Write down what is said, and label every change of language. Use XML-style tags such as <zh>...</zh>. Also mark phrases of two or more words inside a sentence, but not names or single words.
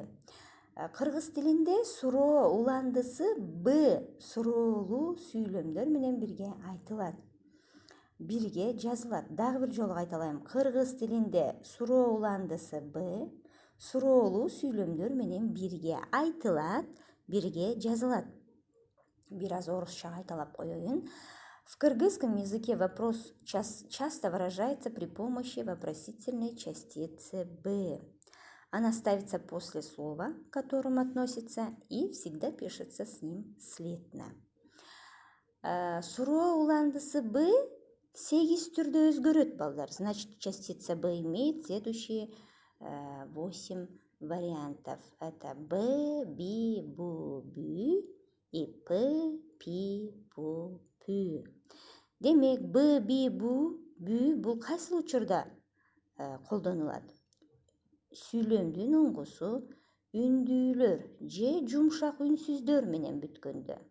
<ky>Кыргыз тилинде суроо уландысы Б суроолуу сүйлөмдөр менен бирге айтылат. Бирге жазылат. Дагы бир жолу кайталайм. Кыргыз тилинде суроо уландысы Б суроолуу сүйлөмдөр менен бирге айтылат, бирге жазылат. Бир аз орусча кайталап коеюн.</ky> <ru>В кыргызском языке вопрос часто выражается при помощи вопросительной частицы Б. Она ставится после слова, к которому относится, и всегда пишется с ним слитно.</ru> <ky>Суроо уландысы Б 8 түрдө өзгөрөт балдар.</ky> <ru>Значит, частица Б имеет следующие 8 вариантов. Это Б, Би, Бу, Бü и П, Пи, Пу, Пү.</ru> <ky>Демек, Б, Би, Бу, Бü бул кайсы учурда колдонулат? Сүйлөмдүн уңгусу үндүүлөр же жумшак үнсүздөр менен бүткөндө.</ky>